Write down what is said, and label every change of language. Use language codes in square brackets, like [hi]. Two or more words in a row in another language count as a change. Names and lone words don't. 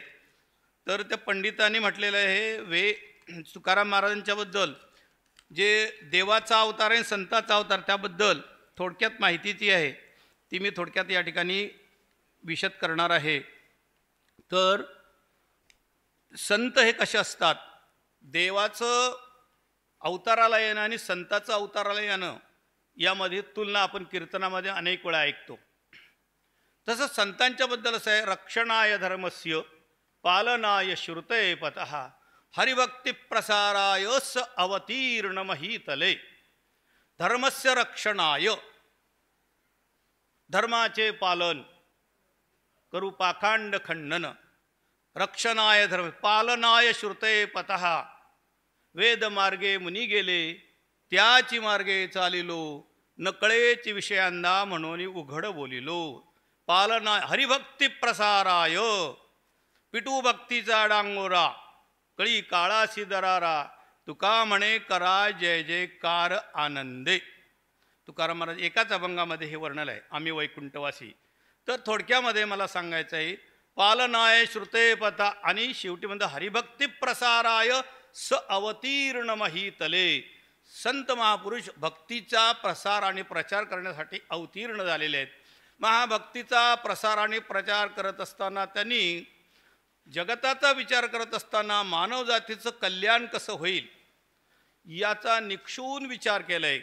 [mr] तर त्या पंडितांनी म्हटलेलं आहे तुकाराम महाराजांच्याबद्दल जे देवाचा अवतार आहे संताचा अवतार त्याबद्दल थोडक्यात माहितीची आहे ती मी थोडक्यात या ठिकाणी विशद करणार आहे. तर संत हे कसे असतात? देवाचं अवताराला येणं आणि संताचं अवताराला येणं यामध्ये तुलना आपण कीर्तनामध्ये अनेक वेळा ऐकतो. तसं संतांच्याबद्दल असं आहे, [sa] रक्षणाय धर्मस्य पालनाय श्रुते पतः हरिभक्ती प्रसाराय स अवतीर्ण महीतले. धर्मस्य रक्षणाय, [mr] धर्माचे पालन करू पाखांड खंडन. [sa] रक्षणाय धर्म, पालनाय श्रुते पतः, [mr] वेद मार्गे मुनी गेले त्याची मार्गे चालिलो, नकळेची विषयांना म्हणून उघड बोलिलो. [sa] पालनाय हरिभक्ती प्रसाराय, [mr] पिटू भक्तीचा डांगोरा कळी काळासी दरारा, तुका म्हणे करा जय जयकार आनंदे. तुकाराम महाराज एकाच अभंगामध्ये हे वर्णन आहे, आम्ही वैकुंठवासी. तर थोडक्यामध्ये मला सांगायचं आहे, [sa] पालनाय श्रुते पथा [mr] आणि शेवटी म्हणतं [sa] हरिभक्ती प्रसाराय स अवतीर्ण महीतले. [mr] संत महापुरुष भक्तीचा प्रसार आणि प्रचार करण्यासाठी अवतीर्ण झालेले आहेत. महाभक्तीचा प्रसार आणि प्रचार करत असताना त्यांनी जगताचा विचार करत असताना मानवजातीचं कल्याण कसं होईल याचा निक्षून विचार केला आहे.